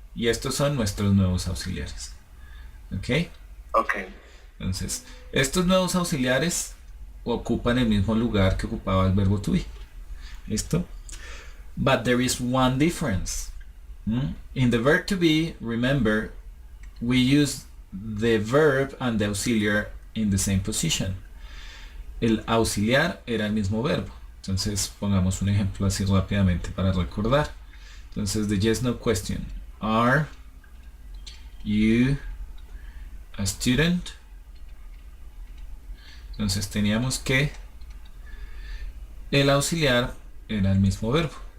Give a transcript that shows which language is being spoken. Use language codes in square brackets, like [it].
[es] Y estos son nuestros nuevos auxiliares. ¿Ok? Ok. Entonces, estos nuevos auxiliares ocupan el mismo lugar que ocupaba el verbo to be. ¿Listo? [en] But there is one difference. In the verb to be, remember, we use the verb and the auxiliary in the same position. [es] El auxiliar era el mismo verbo. Entonces pongamos un ejemplo así rápidamente para recordar. [en] Entonces the yes no question. Are you a student? [es] Entonces teníamos que el auxiliar era el mismo verbo.